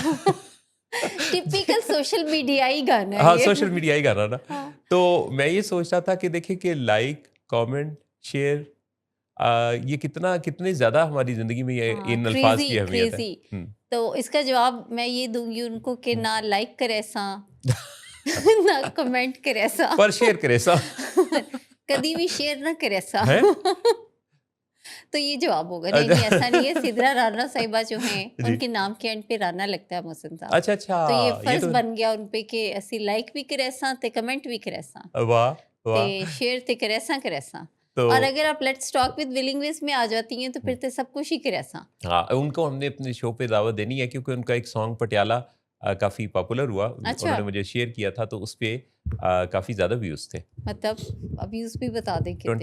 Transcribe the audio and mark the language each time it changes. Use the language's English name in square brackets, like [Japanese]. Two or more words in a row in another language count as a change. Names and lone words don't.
[English] typical social [Urdu] میڈیائی گانا ہے हाँ, ये। [English] social media [Urdu] ہی گانا نا. हाँ। تو میں یہ سوچ رہا تھا کہ دیکھیے کہ لائک، کمنٹ، شیئر یہ کتنے زیادہ ہماری زندگی میں یہ हाँ, ان الفاظ کی क्रेज़ी اہمیت ہے. क्रेज़ी। हुँ, تو اس کا جواب میں یہ دوں گی ان کو کہ हुँ। [Punjabi] نہ لائک کرے اساں نہ کمنٹ کرے اساں پر شیئر کرے سا کدی بھی شیئر نہ کرے اساں. [Urdu] हैं? تو یہ جواب ہوگا۔ نہیں، نہیں, अच्छा ایسا نہیں ہے. سدرہ رانا صاحبہ جو ہیں, जी। ان کے نام کے اینڈ پہ رانا لگتا ہے محسن صاحب. अच्छा, تو یہ اچھا، یہ फ़र्ज़ तो بن گیا ان پہ کہ [Punjabi] اسی لائک بھی کرے ساں تے کمنٹ بھی کرے ساں, वाह! ते वाह! شیئر تے کرے ساں. [Urdu] तो اور اگر آپ [English] let's talk with willing ways [Urdu] میں آ جاتی ہیں، تو हुँ, پھر تو سب کچھ ہی [Punjabi] کرے ساں. [Urdu] ہاں، ان کو ہم نے اپنے شو پہ دعوت دینی ہے کیونکہ ان کا ایک سانگ پٹیالہ کافی پاپولر ہوا. अच्छा, انہوں نے مجھے شیئر کیا تھا تو اس پہ کافی زیادہ ویوز تھے. مطلب ویوز بھی بتا دیں کتنے?